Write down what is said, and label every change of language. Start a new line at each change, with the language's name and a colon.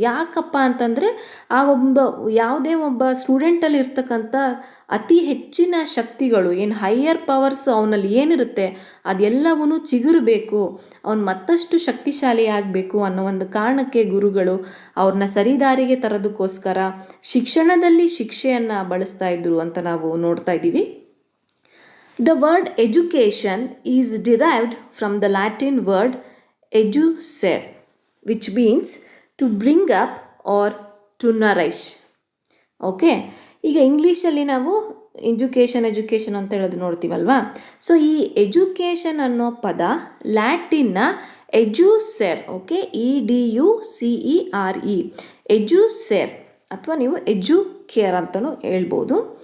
Kannada: ಯಾಕಪ್ಪ ಅಂತಂದರೆ ಯಾವುದೇ ಒಬ್ಬ ಸ್ಟೂಡೆಂಟಲ್ಲಿ ಇರ್ತಕ್ಕಂಥ ಅತಿ ಹೆಚ್ಚಿನ ಶಕ್ತಿಗಳು ಏನು ಹೈಯರ್ ಪವರ್ಸ್ ಅವನಲ್ಲಿ ಏನಿರುತ್ತೆ ಅದೆಲ್ಲವೂ ಚಿಗುರಬೇಕು, ಅವನು ಮತ್ತಷ್ಟು ಶಕ್ತಿಶಾಲಿ ಆಗಬೇಕು ಅನ್ನೋ ಒಂದು ಕಾರಣಕ್ಕೆ ಗುರುಗಳು ಅವ್ರನ್ನ ಸರಿದಾರಿಗೆ ತರೋದಕ್ಕೋಸ್ಕರ ಶಿಕ್ಷಣದಲ್ಲಿ ಶಿಕ್ಷೆಯನ್ನು ಬಳಸ್ತಾ ಇದ್ರು ಅಂತ ನಾವು ನೋಡ್ತಾ ಇದ್ದೀವಿ.
English: The word education is derived from the Latin word educere, which means to bring up or to nourish.
Kannada: Okay, ಈಗ ಇಂಗ್ಲೀಷಲ್ಲಿ ನಾವು ಎಜುಕೇಷನ್ ಅಂತ ಹೇಳೋದು ನೋಡ್ತೀವಲ್ವಾ. ಸೊ ಈ ಎಜುಕೇಷನ್ ಅನ್ನೋ ಪದ ಲ್ಯಾಟಿನ್ನ ಎಜುಸೆರ್, ಓಕೆ, EDUCERE, ಎಜುಸೆರ್ ಅಥವಾ ನೀವು ಎಜುಕೇರ್ ಅಂತಲೂ ಹೇಳ್ಬೋದು.